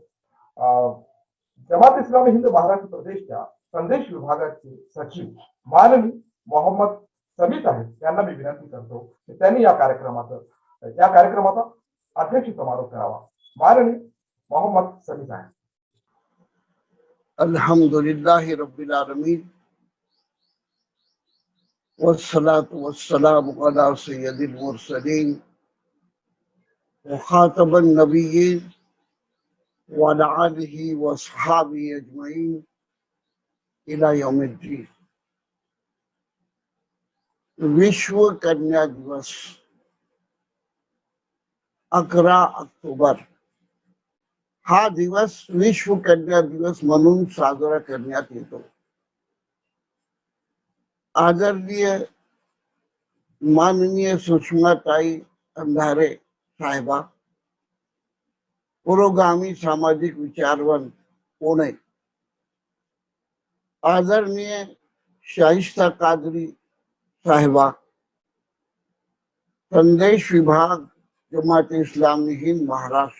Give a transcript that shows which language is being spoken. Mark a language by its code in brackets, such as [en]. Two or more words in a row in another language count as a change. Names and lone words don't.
[mr] जमात इस्लामी हिंद महाराष्ट्र प्रदेशच्या संदेश विभागाचे सचिव माननीय मोहम्मद समी साहेब यांना मी विनंती करतो की त्यांनी या कार्यक्रमाचा अध्यक्ष समारोप करावा. माननीय मोहम्मद समी साहेब. [ar] الحمد لله رب العالمين والصلاة والسلام على سيد المرسلين وخاتم النبيين وعلى آله وأصحابه أجمعين إلى يوم الدين. [mr] विश्व कन्या दिवस 11 ऑक्टोबर हा दिवस विश्व कन्या दिवस म्हणून साजरा करण्यात येतो. आदरणीय माननीय सुषमाताई अंधारे साहेबा, पुरोगामी सामाजिक विचारवंत पुणे, आदरणीय शाइस्ता कादरी साहेबा, संदेश विभाग जमात इस्लामी हिंद महाराष्ट्र,